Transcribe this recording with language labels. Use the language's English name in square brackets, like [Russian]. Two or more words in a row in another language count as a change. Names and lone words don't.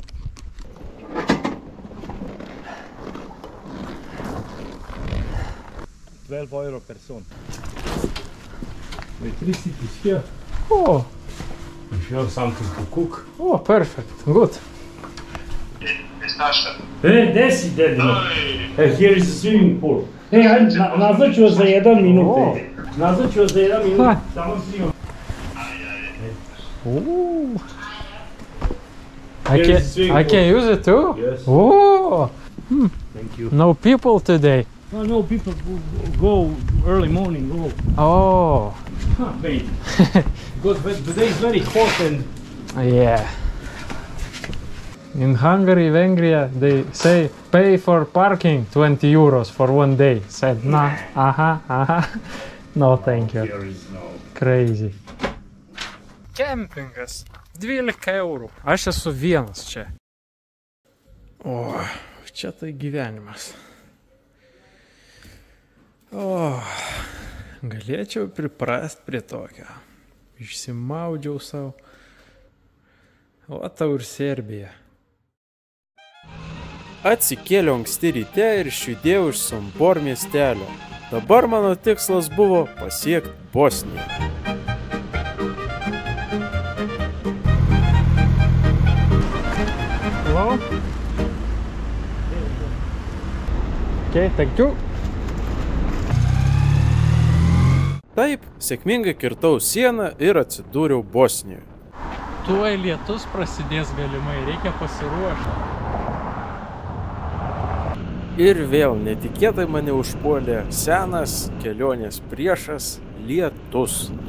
[English] €12 person. Electricity is here. Oh, If you have something to cook. oh, perfect, good. [Croatian] Hey, desi dedimo. [English] Here is a swimming pool. [Croatian] Hey, nazvat ću vas za 1 minut. Nazvat ću vas za 1 minut. Samo snimam. [English] Ooh. Here is swimming I can use it too? Yes. Oh, Thank you. no people today. No, people go early morning. Go. Oh, Wait. Because today is very hot and yeah. In Hungary, Vengria, they say pay for parking 20 euros for 1 day. Said, nah, no thank you. there is no. Crazy. [Lithuanian] Kempingas. 12 eurų. Aš esu vienas čia. O, čia tai gyvenimas. O, galėčiau priprast prie tokio. Išsimaudžiau savo. O tau ir Serbija. Atsikėliau anksti ryte ir išjudėjau iš Sombor miestelio. Dabar mano tikslas buvo pasiekti Bosniją. [English] Hello? Okay, thank you. [Lithuanian] Taip, sėkmingai kirtau sieną ir atsidūriau Bosnijoje. Tuoj lietus prasidės galimai, reikia pasiruošti. Ir vėl netikėtai mane užpuolė senas kelionės priešas – lietus.